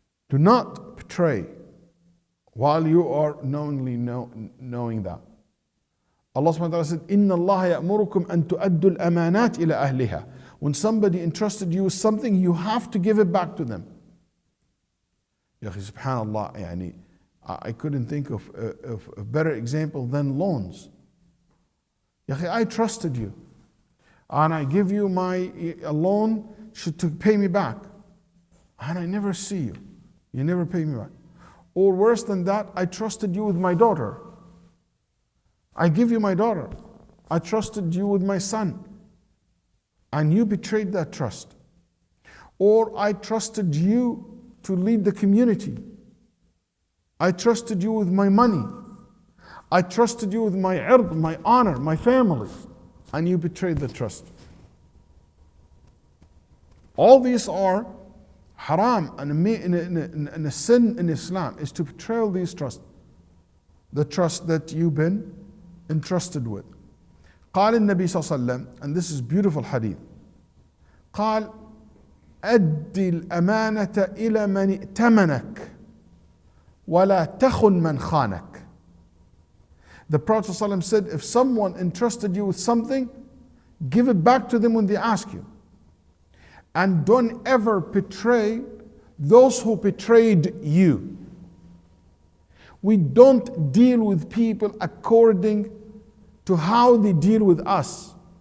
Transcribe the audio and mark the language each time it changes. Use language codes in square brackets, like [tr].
[en] Do not betray while you are knowingly knowing that. Allah subhanahu wa ta'ala said, [ar] إِنَّ اللَّهَ يَأْمُرُكُمْ أَن تُؤَدُّوا الْأَمَانَاتِ إِلَى أَهْلِهَا. [en] When somebody entrusted you with something, you have to give it back to them. Ya akhi, subhanallah, yani, I couldn't think of a better example than loans. Ya akhi, I trusted you, and I give you a loan to pay me back, and I never see you. You never pay me back. Or worse than that, I trusted you with my daughter. I give you my daughter. I trusted you with my son, and you betrayed that trust. Or I trusted you to lead the community. I trusted you with my money. I trusted you with my ird, my honor, my family, and you betrayed the trust. All these are haram, and a sin in Islam is to betray these trusts, the trust that you've been entrusted with. [ar] قال النبي صلى الله عليه وسلم, [en] and this is beautiful hadith, [ar] قال أد الأمانة إلى من ائتمنك ولا تخن من خانك. [en] The Prophet ﷺ said, if someone entrusted you with something, give it back to them when they ask you. And don't ever betray those who betrayed you. We don't deal with people according to how they deal with us.